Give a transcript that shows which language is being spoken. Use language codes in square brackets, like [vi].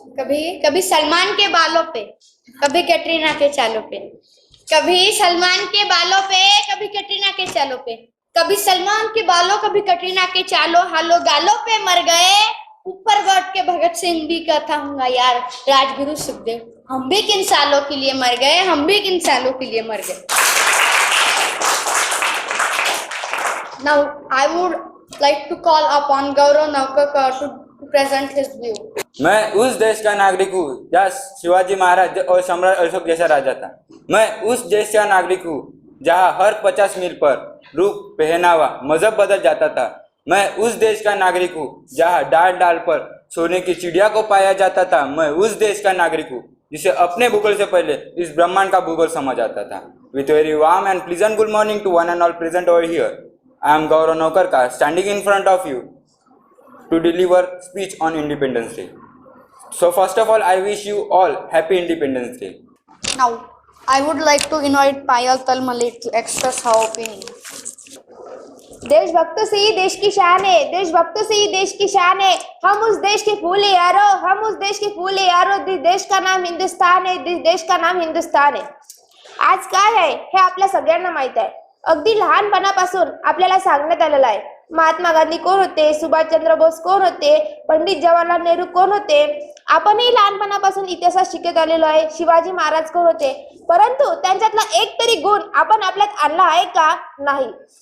[hi] कभी सलमान के बालों पे, कभी कैटरीना के चालों पे, कभी सलमान के बालों पे, कभी कैटरीना के चालों पे, कभी सलमान के बालों, कभी कैटरीना के चालों हालो गालों पे मर गए. ऊपर बैठ के भगत सिंह भी कहता हूँ यार, राजगुरु सुखदेव, हम भी किन सालों के लिए मर गए, हम भी किन सालों के लिए मर गए. [en] Now I would like to call upon Gaurav Navkar to present his view. [hi] मैं उस देश का नागरिक हूँ जहाँ शिवाजी महाराज और सम्राट अशोक जैसा राजा था. मैं उस देश का नागरिक हूँ जहाँ हर 50 मील पर रूप, पहनावा, मजहब बदल जाता था. मैं उस देश का नागरिक हूँ जहाँ डाल डाल पर सोने की चिड़िया को पाया जाता था। मैं उस देश का नागरिक हूँ जिसे अपने भूगोल से पहले इस ब्रह्मांड का भूगोल समझ आता था। [en] With very warm and pleasant good morning to one and all present over here, I am Gaurav Naukarkar standing in front of you to deliver speech on Independence Day. So first of all, I wish you all happy Independence Day. Now, I would like to invite Payal Talmale to express her opinion. [hi] देशभक्त से ही देश की शान है, देशभक्त से ही देश की शान है। हम उस देश के फूल है यारो, हम उस देश के फूल है यारो। जिस देश का नाम हिंदुस्तान है, जिस देश का नाम हिंदुस्तान है। [mr] आज काय आहे हे आपल्या सगळ्यांना माहित आहे। अगदी लहानपणापासून आपल्याला सांगण्यात आलेलं आहे। महात्मा गांधी कोण होते, सुभाषचंद्र बोस कोण होते, पंडित जवाहरलाल नेहरू कोण होते। आपणही लहानपणापासून इतिहास शिकत आलेलो आहे। शिवाजी महाराज कोण होते, परंतु त्यांच्यातला एक तरी गुण आपण आपल्यात आणला आहे का? नाही।